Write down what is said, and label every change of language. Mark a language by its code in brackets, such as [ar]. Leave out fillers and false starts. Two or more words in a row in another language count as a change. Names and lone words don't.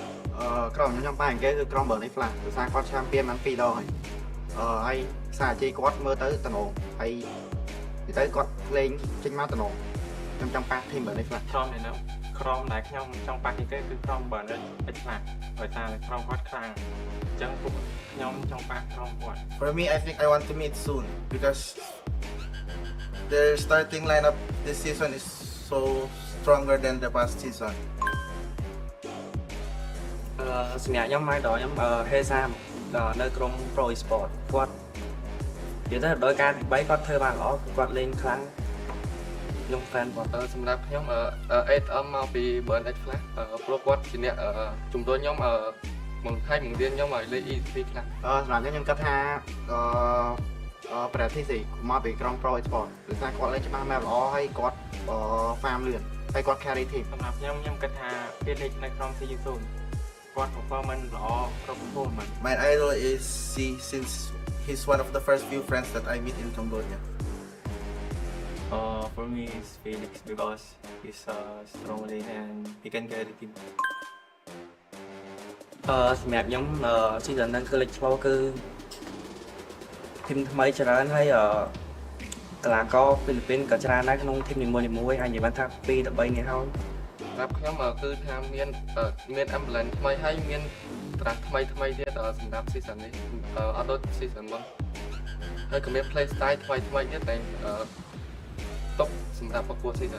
[km] ក្រុមខ្ញុំបាននិយាយគឺក្រុម Burning Flash ដោយសារគាត់ champion បាន2ដងហើយហើយសារជីគាត់មើលទៅតំណងហើយនិយាយទៅគាត់លេងចេញមកតំណងខ្ញុំចង់ប៉ះ team Burning Flash ក្រុមនេះក្រុមដែលខ្ញុំចង់ប៉ះគេគឺក្រុម Burning Flash ដោយសារក្រុមគាត់ខ្លាំងអញ្ចឹងពួកខ្ញុំចង់ប៉ះក្រុមគាត់ [en] For me, I think I want to meet soon because their starting lineup this season is so stronger than the past season? [km] សម្រាប់ខ្ញុំមកដល់ខ្ញុំហេសានៅក្រុម Pro Esports គាត់និយាយទៅដោយការទី3គាត់ធ្វើបានល្អគាត់លេងខ្លាំងខ្ញុំ fan គាត់សម្រាប់ខ្ញុំ 8M មកពី Burn X Flash ព្រោះគាត់ជាអ្នកជំរុញខ្ញុំបង្រៀនខ្ញុំឲ្យលេង EC ខ្លាំង សម្រាប់ខ្ញុំគិតថាប្រទេសស៊ីមកពីក្រុម Pro Esports ដោយសារគាត់លេងច្បាស់ map ល្អហើយគាត់ farm លឿនហើយគាត់ [en] carry team [km] សម្រាប់ខ្ញុំគិតថាពេលលេងនៅក្រុម CU0 គាត់ performance ល្អគ្រប់ performance [en] My idol is C since he's one of the first few friends that I meet in Cambodia. For me, it's Felix because he's a strong lane and he can carry team. [km] សម្រាប់ខ្ញុំ season ហ្នឹងគឺលេចឆ្លោគឺ team ថ្មីច្រើនហើយកីឡាករហ្វីលីពីនក៏ច្រើនដែរក្នុង team នីមួយៗអាចនិយាយបានថា 2 ទៅ 3 នាក់ហើយសម្រាប់ខ្ញុំគឺថាមាន ambulance ថ្មីហើយមាន draft ថ្មីទៀតសម្រាប់ season នេះអត់ដូច season មុនហើយក៏មាន [en] play style [km] ថ្មីទៀតតែតុបសម្រាប់ប្រកួត season